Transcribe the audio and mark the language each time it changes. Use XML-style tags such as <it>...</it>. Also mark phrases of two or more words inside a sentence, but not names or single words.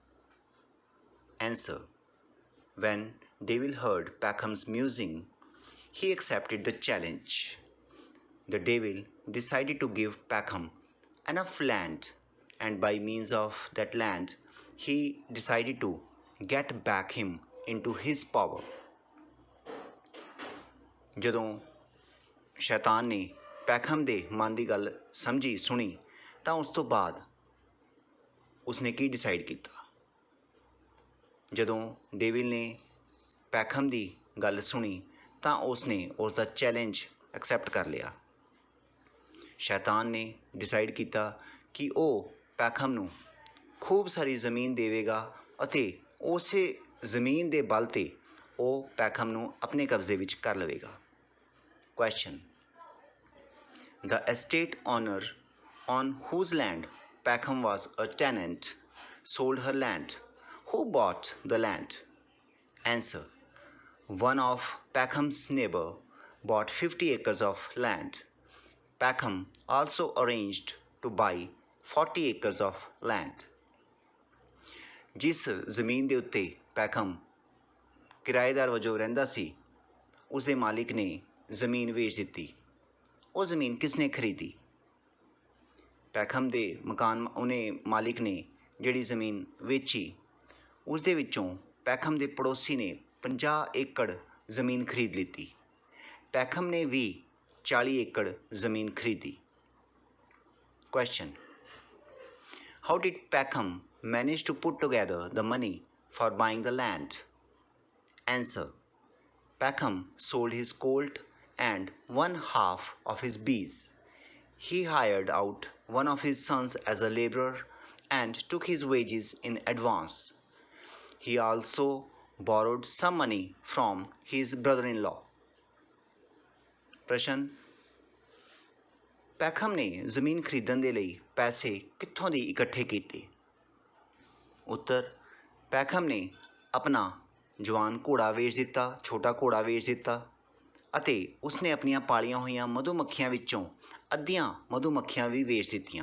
<en>Answer: when devil heard Peckham's musing, he accepted the challenge. The devil decided to give Peckham enough land, and by means of that land, he decided to get back him into his power.</en> <pa>ਜਦੋਂ ਸ਼ੈਤਾਨ ਨੇ ਪੈਖਮ ਦੇ ਮਨ ਦੀ ਗੱਲ ਸਮਝੀ ਸੁਣੀ ਤਾਂ ਉਸ ਤੋਂ ਬਾਅਦ ਉਸਨੇ ਕੀ ਡਿਸਾਈਡ ਕੀਤਾ। ਜਦੋਂ ਡੇਵਿਲ ਨੇ ਪੈਖਮ ਦੀ ਗੱਲ ਸੁਣੀ ਤਾਂ ਉਸਨੇ ਉਸ ਦਾ</pa> <en>challenge accept</en> <pa>ਕਰ ਲਿਆ। ਸ਼ੈਤਾਨ ਨੇ ਡਿਸਾਈਡ ਕੀਤਾ ਕਿ ਉਹ ਪੈਖਮ ਨੂੰ ਖੂਬ ਸਾਰੀ ਜ਼ਮੀਨ ਦੇਵੇਗਾ ਅਤੇ ਉਸੇ ਜ਼ਮੀਨ ਦੇ ਬਲ 'ਤੇ ਉਹ ਪੈਖਮ ਨੂੰ ਆਪਣੇ ਕਬਜ਼ੇ ਵਿੱਚ ਕਰ ਲਵੇਗਾ।</pa> <en>Question: The estate owner on whose land Peckham was a tenant sold her land. Who bought the land? Answer: One of Peckham's neighbor bought 50 acres of land. Peckham also arranged to buy 40 acres of land.</en> <pa>ਜਿਸ ਜ਼ਮੀਨ ਦੇ ਉੱਤੇ ਪੈਖਮ ਕਿਰਾਏਦਾਰ ਵਜੋਂ ਰਹਿੰਦਾ ਸੀ ਉਸਦੇ ਮਾਲਿਕ ਨੇ ਜ਼ਮੀਨ ਵੇਚ ਦਿੱਤੀ। ਉਹ ਜ਼ਮੀਨ ਕਿਸ ਨੇ ਖਰੀਦੀ? ਪੈਖਮ ਦੇ ਮਕਾਨ ਉਹਨੇ ਮਾਲਿਕ ਨੇ ਜਿਹੜੀ ਜ਼ਮੀਨ ਵੇਚੀ ਉਸ ਦੇ ਵਿੱਚੋਂ ਪੈਖਮ ਦੇ ਪੜੋਸੀ ਨੇ 50 ਏਕੜ ਜ਼ਮੀਨ ਖਰੀਦ ਲਿੱਤੀ। ਪੈਖਮ ਨੇ ਵੀ 40 ਏਕੜ ਜ਼ਮੀਨ ਖਰੀਦੀ।</pa> <en>Question: How did Peckham manage to put together the money for buying the land? Answer: Peckham sold his colt and one half of his bees. He hired out one of his sons as a laborer and took his wages in advance. He also borrowed some money from his brother-in-law.</en> <pa>प्रश्न: ਪੈਖਮ ਨੇ ਜ਼ਮੀਨ ਖਰੀਦਣ ਦੇ ਲਈ ਪੈਸੇ ਕਿੱਥੋਂ ਦੀ ਇਕੱਠੇ ਕੀਤੇ? ਉੱਤਰ: ਪੈਖਮ ਨੇ ਆਪਣਾ ਜਵਾਨ ਘੋੜਾ ਵੇਚ ਦਿੱਤਾ, ਛੋਟਾ ਘੋੜਾ ਵੇਚ ਦਿੱਤਾ ਅਤੇ ਉਸਨੇ ਆਪਣੀਆਂ ਪਾਲੀਆਂ ਹੋਈਆਂ ਮਧੂਮੱਖੀਆਂ ਵਿੱਚੋਂ ਅੱਧੀਆਂ ਮਧੂਮੱਖੀਆਂ ਵੀ ਵੇਚ ਦਿੱਤੀਆਂ।</pa>